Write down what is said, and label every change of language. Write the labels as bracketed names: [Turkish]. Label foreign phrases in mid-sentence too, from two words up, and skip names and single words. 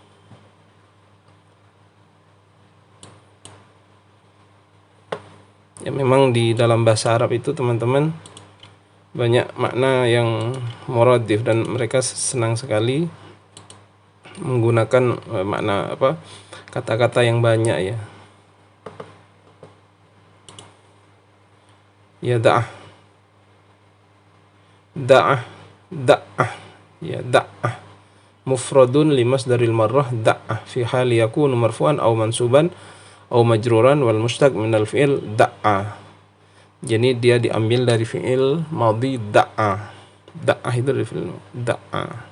[Indonesian] Ya, memang di dalam bahasa Arab itu teman-teman banyak makna yang muradif, dan mereka senang sekali menggunakan makna kata-kata yang banyak ya. [Arabic] يا دعة، يا دعة مفرد لمصدر المرة دعة في حال يكون مرفوعا أو منصوبا أو مجرورا والمشتق من الفعل دعا. [Indonesian] Jadi dia diambil dari [Arabic] فعل ماضي دعا. [Indonesian] Da'a itu dari [Arabic] فعل دعا.